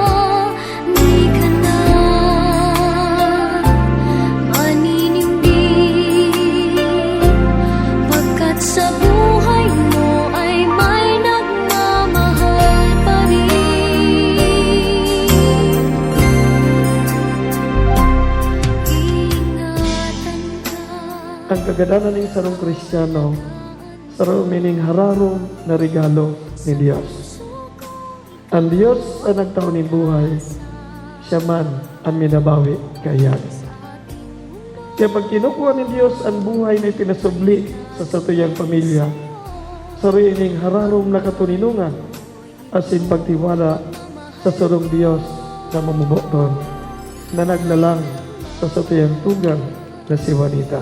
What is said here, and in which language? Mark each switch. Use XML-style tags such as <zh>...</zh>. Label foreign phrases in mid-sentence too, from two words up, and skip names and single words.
<tl>Di ka na maninindig, pagkat sa buhay mo ay may nagmamahal pa rin. Ingatan ka.</tl> <bik>Ang kagadanan ng sarong Kristiyano, sarong mining hararong na regalo ni Diyos. Ang Diyos ang nagtaon ng buhay, siya man ang minabawi kayan. Kaya pag kinukuha ni Diyos ang buhay na pinasubli sa satuyang pamilya, sariling hararong na katuninungan, asin pagtiwala sa sarong Diyos na mamubuton, na naglalang sa satuyang tugang na si Juanita.</bik>